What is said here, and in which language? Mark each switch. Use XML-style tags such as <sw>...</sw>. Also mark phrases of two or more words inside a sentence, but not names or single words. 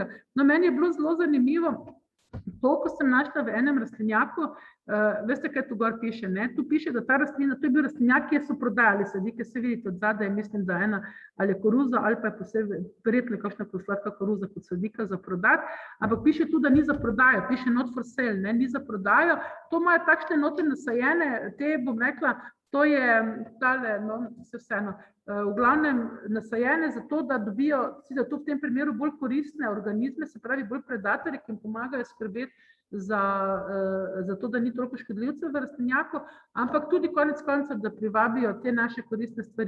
<sl>No, meni je bilo zelo zanimivo, to, ko sem našla v enem rastlinjaku, veste, kaj tu gor piše, ne? Tu piše, da ta rastlina, to je bil rastlinjak, kjer so prodajali sadike, se vidite, od zadaj, mislim, da ena ali je koruza, ali pa je posebej prijetna kakšna sladka koruza kot sadika za prodati, ampak piše tu, da ni za prodajo, piše</sl> <en>not for sale,</en> <sl>ne, ni za prodajo, to imajo takšne note nasajene, te, bom rekla, to je tale, no, vseeno, v glavnem nasajene zato, da dobijo, da to v tem primeru bolj koristne organizme, se pravi bolj predatorji, ki jim pomagajo skrbeti za to, da ni toliko škodljivcev v rastlinjaku, ampak tudi konec koncev, da privabijo te naše koristne stvari.</sl>